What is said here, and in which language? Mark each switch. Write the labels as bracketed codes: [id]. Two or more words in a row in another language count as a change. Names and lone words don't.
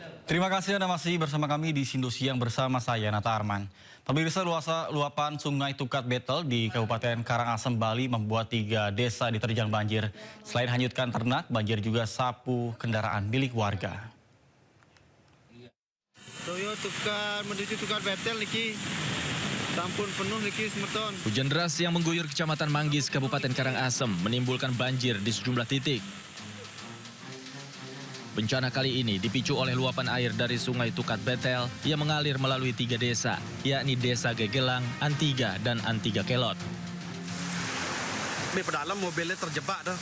[id] Terima kasih Anda masih bersama kami di Sindo Siang bersama saya, Nata Arman. Pemirsa, luapan Sungai Tukat Betel di Kabupaten Karangasem, Bali membuat 3 desa diterjang banjir. Selain hanyutkan ternak, banjir juga sapu kendaraan milik warga. [ban] Toyo tukar menuju Tukat Betel niki sampun penuh niki semeton. [id] Hujan deras yang mengguyur Kecamatan Manggis, Kabupaten Karangasem menimbulkan banjir di sejumlah titik. Bencana kali ini dipicu oleh luapan air dari Sungai Tukat Betel yang mengalir melalui 3 desa, yakni Desa Gegelang, Antiga, dan Antiga Kelot. Di dalam mobilnya terjebak dah.